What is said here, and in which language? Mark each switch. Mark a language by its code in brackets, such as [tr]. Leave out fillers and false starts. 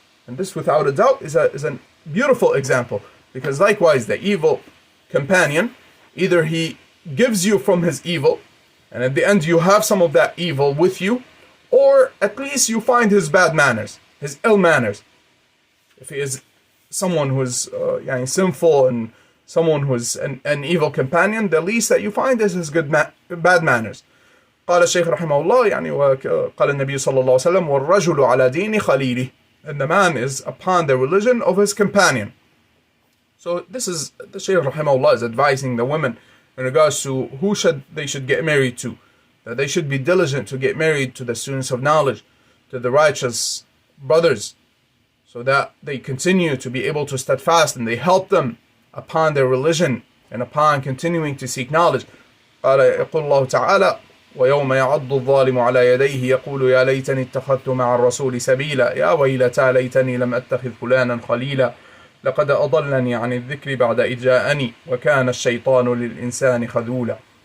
[en] And this, without a doubt, is a beautiful example, because likewise the evil companion, either he gives you from his evil, and at the end you have some of that evil with you, or at least you find his bad manners, his ill manners. If he is someone who is sinful and someone who is an evil companion, the least that you find is his bad manners. [ar] قال الشيخ رحمه الله يعني وقال النبي صلى الله عليه وسلم والرجل على دين خليله, [en] and the man is upon the religion of his companion. So this is the Shaykh rahimahullah is advising the women in regards to who they should get married to, that they should be diligent to get married to the students of knowledge, to the righteous brothers, so that they continue to be able to steadfast and they help them upon their religion and upon continuing to seek knowledge. [ar] قال يقول الله تعالى ويوم يعض الظالم على يديه يقول يا ليتني اتخذت مع الرسول سبيلا يا ويلتى ليتني لم أتخذ فلانا خليلا لقد أضلني عن الذكر بعد إذ جاءني وكان الشيطان للإنسان خذولا.